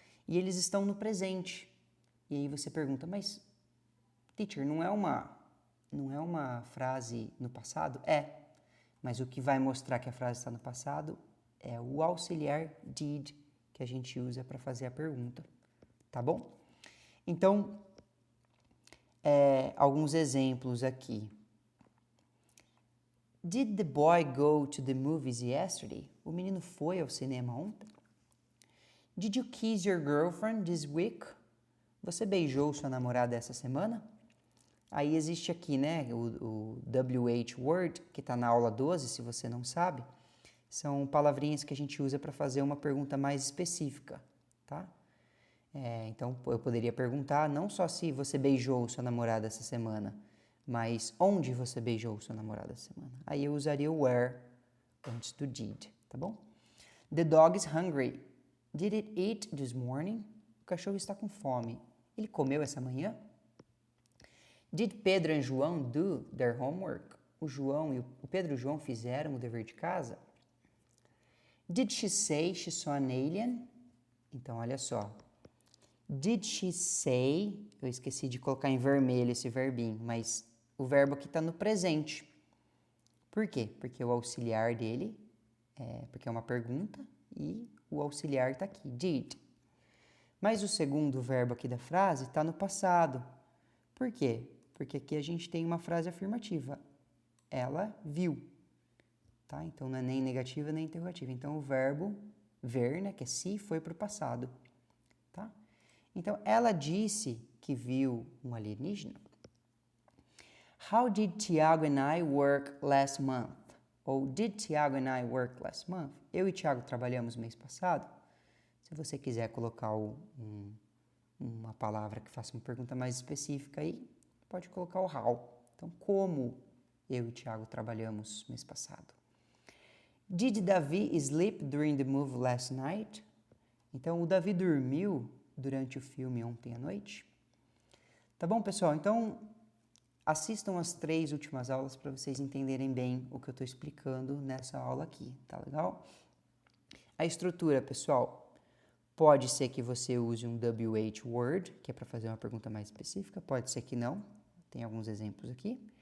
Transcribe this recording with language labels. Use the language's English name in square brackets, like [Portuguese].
[Portuguese] E eles estão no presente. E aí você pergunta, mas teacher, não é uma frase no passado? É, mas o que vai mostrar que a frase está no passado é o auxiliar did que a gente usa para fazer a pergunta, tá bom? Então, alguns exemplos aqui. [English] Did the boy go to the movies yesterday? [Portuguese] O menino foi ao cinema ontem? [English] Did you kiss your girlfriend this week? [Portuguese] Você beijou sua namorada essa semana? Aí existe aqui, né, o WH word, que está na aula 12, se você não sabe. São palavrinhas que a gente usa para fazer uma pergunta mais específica, tá? Então, eu poderia perguntar não só se você beijou sua namorada essa semana, mas onde você beijou sua namorada essa semana. Aí eu usaria o where antes do did, tá bom? [English] The dog is hungry. Did it eat this morning? [Portuguese] O cachorro está com fome. Ele comeu essa manhã? [English] Did Pedro and João do their homework? [Portuguese] O Pedro e o João fizeram o dever de casa? [English] Did she say she saw an alien? [Portuguese] Então, olha só. [English] Did she say... [Portuguese] Eu esqueci de colocar em vermelho esse verbinho, mas o verbo aqui está no presente. Por quê? Porque o auxiliar dele porque é uma pergunta e o auxiliar está aqui, did. Mas o segundo verbo aqui da frase está no passado. Por quê? Porque aqui a gente tem uma frase afirmativa. Ela viu. Tá? Então, não é nem negativa nem interrogativa. Então, o verbo ver, né, que é se, foi para o passado. Tá? Então, ela disse que viu um alienígena. [English] How did Tiago and I work last month? Ou did Tiago and I work last month? [Portuguese] Eu e Tiago trabalhamos mês passado. Se você quiser colocar uma palavra que faça uma pergunta mais específica aí, pode colocar o how. Então, como eu e Tiago trabalhamos mês passado? [English] Did Davi sleep during the movie last night? [Portuguese] Então, o Davi dormiu durante o filme ontem à noite? Tá bom, pessoal? Então, assistam as 3 últimas aulas para vocês entenderem bem o que eu estou explicando nessa aula aqui, tá legal? A estrutura, pessoal, pode ser que você use um WH word, que é para fazer uma pergunta mais específica, pode ser que não, tem alguns exemplos aqui.